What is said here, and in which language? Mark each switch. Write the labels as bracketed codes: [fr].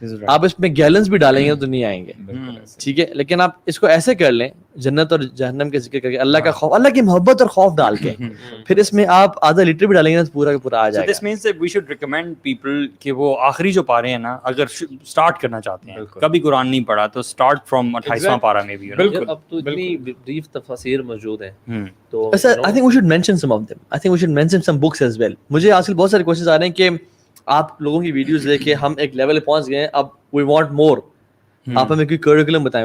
[ur] آپ اس میں گیلنس بھی ڈالیں گے تو نہیں آئیں گے, ٹھیک ہے. لیکن آپ اس کو ایسے کر لیں, جنت اور جہنم کے ذکر کر کے, اللہ کا خوف, اللہ کی محبت اور خوف ڈال کے, پھر اس میں آپ آدھا لیٹر بھی ڈالیں گے تو پورا کا پورا آ جائے گا. [en] this means that we should recommend people [ur] کہ وہ آخری جو پارے ہیں نا, اگر سٹارٹ کرنا چاہتے ہیں, کبھی قرآن نہیں پڑھا تو سٹارٹ فرام 28واں پارہ میں بھی. بالکل, اب تو اتنی بریف تفاسیر موجود ہیں, تو [en] I think we should mention some of them. I think we should mention some books as well. [ur] مجھے آج کل بہت سارے کوشچنز آ رہے ہیں کہ آپ لوگوں کی ویڈیوز دیکھے ہم ایک لیول پہ پہنچ گئے ہیں, اب [en] we want more, [ur] آپ ہمیں کوئی کریکولم بتائیں.